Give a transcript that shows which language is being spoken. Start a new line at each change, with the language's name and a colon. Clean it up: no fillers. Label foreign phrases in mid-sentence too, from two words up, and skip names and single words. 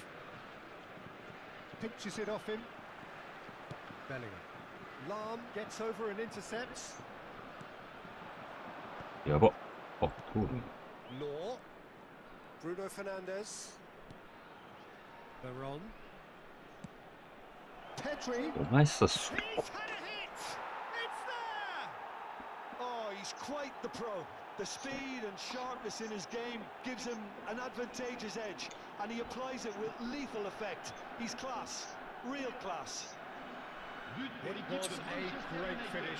English: Pinches it off him. Bellingham. Lahm gets over and intercepts.
Japanese: やば。あ、通る。
English: Law. Bruno Fernandes. Veron. Pedri.
Japanese: お前さ、そ
English: He's had a hit! It's there! Oh, he's quite the pro. The speed and sharpness in his game gives him an advantageous edge, and he applies it with lethal effect. He's class, real class. It was a great finish.